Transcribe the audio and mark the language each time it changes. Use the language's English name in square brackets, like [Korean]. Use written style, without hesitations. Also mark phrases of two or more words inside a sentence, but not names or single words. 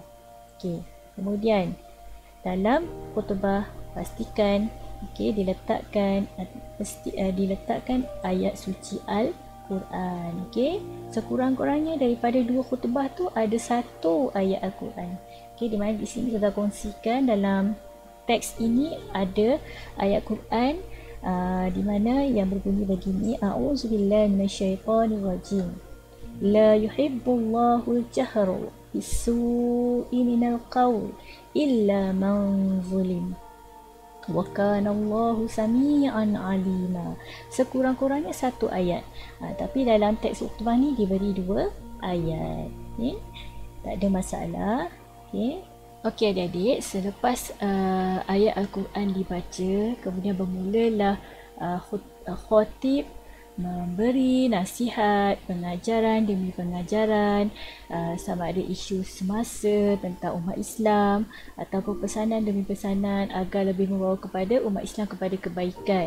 [Malay] Okey, kemudian dalam khutbah pastikan diletakkan ayat suci Al-Quran. Okey, sekurang-kurangnya daripada dua khutbah tu ada satu ayat Al-Quran. Okey, di mana di sini kita kongsikan dalam teks ini ada ayat Quran di mana yang berbunyi begini, [Arabic] أعوذ بالله من الشيطان الرجيم. لا يحب الله الجهر بالسوء من القول إلا من ظلم. وكان الله سميعا عليما. [Malay] Sekurang-kurangnya satu ayat. Tapi dalam teks khutbah ni diberi dua ayat. Okay? Tak ada masalah. Okey. Okey adik-adik, selepas ayat Al-Quran dibaca, kemudian bermulalah khatib memberi nasihat, pengajaran demi pengajaran, sama ada isu semasa tentang umat Islam ataupun pesanan demi pesanan agar lebih membawa kepada umat Islam kepada kebaikan.